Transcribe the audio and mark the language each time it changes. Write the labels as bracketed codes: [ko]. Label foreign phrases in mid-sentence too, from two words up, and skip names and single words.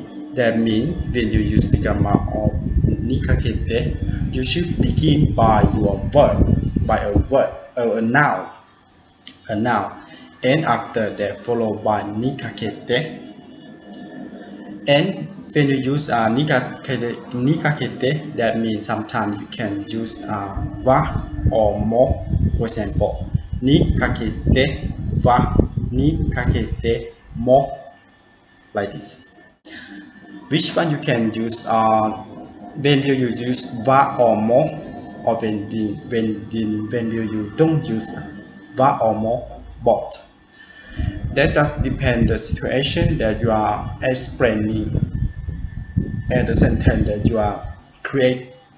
[en] That means when you use the grammar of nikakete, you should begin by your verb, by a verb or a noun, and after that followed by nikakete. And when you use nikakete, that means sometimes you can use va or mo. For example, [ja] nikakete va, nikakete mo, [en] like this. Which one you can use when you use va or mo, or when you don't use va or mo, both. That just depends the situation that you are explaining and the sentence that you are create.